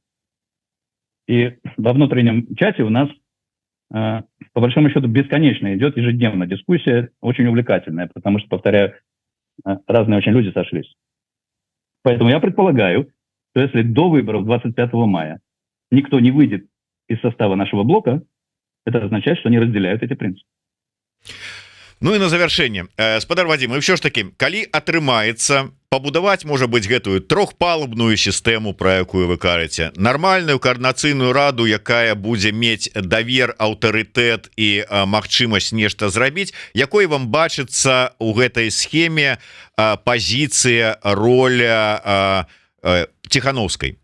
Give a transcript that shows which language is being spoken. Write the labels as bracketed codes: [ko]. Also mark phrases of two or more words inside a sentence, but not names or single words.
[ru] И во внутреннем чате у нас, по большому счету, бесконечно идет ежедневно дискуссия, очень увлекательная, потому что, повторяю, разные очень люди сошлись. Поэтому я предполагаю, что если до выборов 25 мая никто не выйдет из состава нашего блока, это означает, что они разделяют эти принципы. Ну и на завершение, [be] спадар Вадим, [ru] и все ж таки, [be] калі атрымаецца пабудаваць, можа быть, гэтую трохпалубную сістэму, про якую вы кажаце, нармальную координацыйную раду, якая будзе мець давер, аўтарытэт і магчымасць нешта зрабіць, якой вам бачыцца у гэтай схеме пазіцыя, роля Тихановскай?